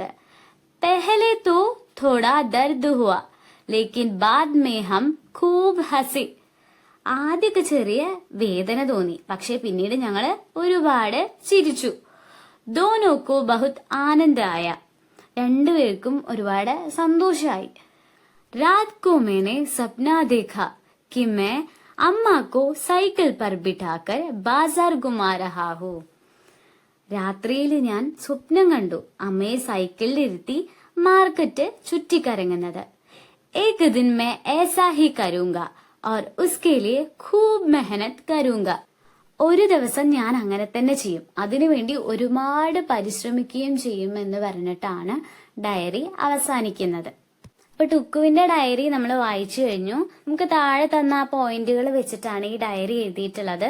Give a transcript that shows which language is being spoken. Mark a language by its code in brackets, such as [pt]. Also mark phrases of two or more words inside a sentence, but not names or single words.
[hi] पहले तो थोड़ा दर्द हुआ लेकिन बाद में हम खूब हंसे. [ml] ആദ്യമൊക്കെ ചെറിയ വേദന തോന്നി, പക്ഷെ പിന്നീട് ഞങ്ങള് ഒരുപാട് ചിരിച്ചു. [hi] दोनों को बहुत आनंद आया. [ml] രണ്ടുപേർക്കും ഒരുപാട് സന്തോഷമായി. [hi] रात को मैंने सपना देखा कि मैं अम्मा को साइकिल पर बिठाकर बाजार घुमा रहा हूँ. [ml] രാത്രിയിൽ ഞാൻ സ്വപ്നം കണ്ടു അമ്മയെ സൈക്കിളിൽ ഇരുത്തി മാർക്കറ്റ് ചുറ്റിക്കറങ്ങുന്നത്. [hi] एक दिन मैं ऐसा ही करूंगा और उसके लिए खूब मेहनत करूंगा. [ml] ഒരു ദിവസം ഞാൻ അങ്ങനെ തന്നെ ചെയ്യും, അതിനുവേണ്ടി ഒരുപാട് പരിശ്രമിക്കുകയും ചെയ്യും എന്ന് പറഞ്ഞിട്ടാണ് ഡയറി അവസാനിക്കുന്നത്. അപ്പൊ ടുക്കുവിന്റെ ഡയറി നമ്മൾ വായിച്ചു കഴിഞ്ഞു. നമുക്ക് താഴെ തന്ന ആ പോയിന്റുകൾ വെച്ചിട്ടാണ് ഈ ഡയറി എഴുതിയിട്ടുള്ളത്.